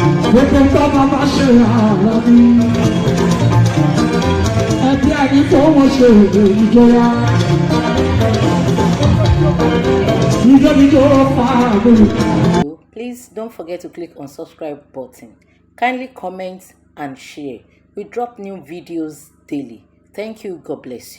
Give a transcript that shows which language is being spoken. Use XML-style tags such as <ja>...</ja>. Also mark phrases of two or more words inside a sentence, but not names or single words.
<yo>Gbogbo ń bá bàbá ṣe àlọ́ bí. Ẹbí àní fowó ṣe ìjọra. Ìjọ mi jọ fà á lórí.</yo> <en>Please don't forget to click on subscribe button. Kindly comment and share. We drop new videos daily. Thank you. God bless you.</en>